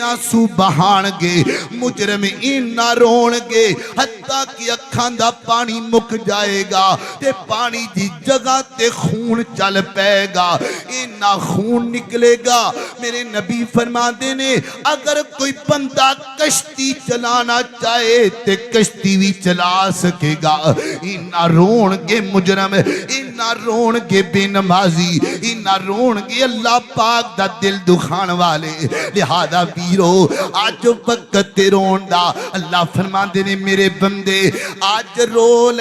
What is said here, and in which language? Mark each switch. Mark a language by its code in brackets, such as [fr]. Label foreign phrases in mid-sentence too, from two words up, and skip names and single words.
[pa] آنسو بہان گے مجرم اینا رون گے حتیٰ کہ اکھاں دا پانی مک جائے گا تے پانی دی جگہ تے خون چل پے گا اینا خون نکلے گا میرے نبی فرماندے نے اگر کوئی بندہ کشتی چلانا چاہے تے کشتی بھی چلا سکے گا اینا رون گے مجرم اینا رون گے بے نمازی اینا رون گے اللہ پاک دا دل دکھان والے لہذا ویرو آج وقت رون دا اللہ فرماندے نے میرے بندے آج رول